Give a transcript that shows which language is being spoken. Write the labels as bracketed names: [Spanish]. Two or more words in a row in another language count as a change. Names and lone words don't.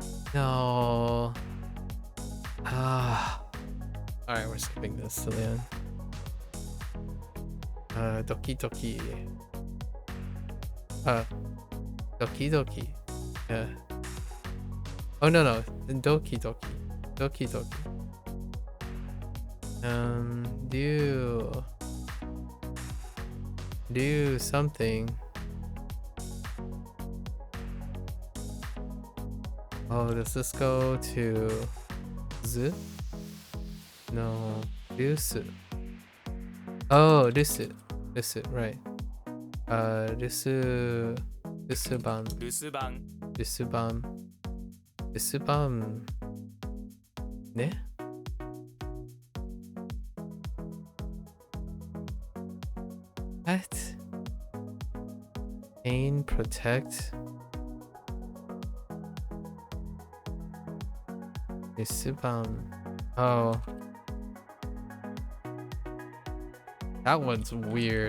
[English] No. Ah. Alright, we're skipping this to the end. [Japanese] Doki doki. Doki doki. Yeah. [English] Oh no. [Japanese] Doki doki. Doki doki. [English] Do something. Oh, does this go to Z? No, Rusu. Oh, Rusu. Rusu, right. Rusu. Rusuban. [Japanese] 留守番 Rusuban. Rusuban. Ne? [English] What? Pain, protect. Rusuban. Oh. That one's weird.